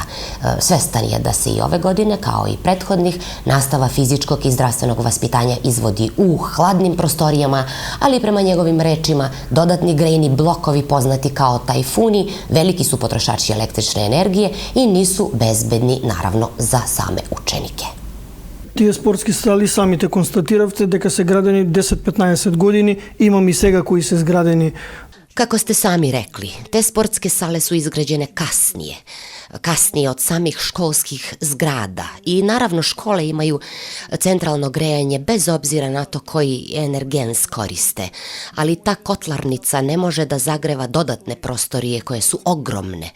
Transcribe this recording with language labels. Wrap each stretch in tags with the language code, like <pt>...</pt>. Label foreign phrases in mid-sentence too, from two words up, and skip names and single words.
<sr>Svestan je da se i ove godine, kao i prethodnih, nastava fizičkog i zdravstvenog vaspitanja izvodi u hladnim prostorijama, ali prema njegovim rečima dodatni grejni blokovi poznati kao tajfuni veliki su potrošači električne energije i nisu bezbedni, naravno, za same učenike.</sr> <mk>Тие спортски сали самите констатиравте дека се градени 10-15 години, имам и сега кои се изградени.</mk> <sr>Kako ste sami rekli, te sportske sale su izgrađene kasnije. kasnije od samih školskih zgrada. I naravno škole imaju centralno grejanje bez obzira na to koji energens koriste, ali ta kotlarnica ne može da zagreva dodatne prostorije koje su ogromne.</sr>